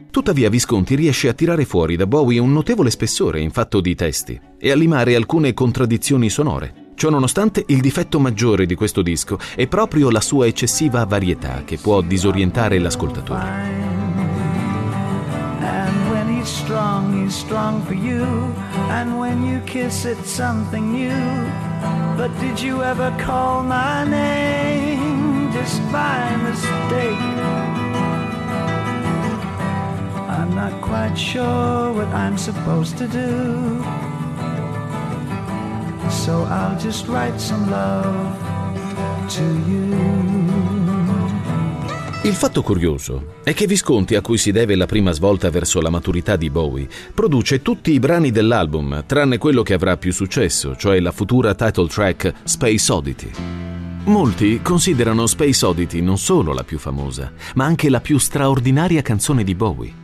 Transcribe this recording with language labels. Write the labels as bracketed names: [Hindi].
[Italian] Tuttavia Visconti riesce a tirare fuori da Bowie un notevole spessore in fatto di testi e a limare alcune contraddizioni sonore. Ciò nonostante, il difetto maggiore di questo disco è proprio la sua eccessiva varietà, che può disorientare l'ascoltatore. [English] And when he's strong for you, and when you kiss it something new. But did you ever call my name just by mistake? I'm not quite sure what I'm supposed to do. So I'll just write some love to you. [Italian] Il fatto curioso è che Visconti, a cui si deve la prima svolta verso la maturità di Bowie, produce tutti i brani dell'album, tranne quello che avrà più successo, cioè la futura title track Space Oddity. Molti considerano Space Oddity non solo la più famosa, ma anche la più straordinaria canzone di Bowie.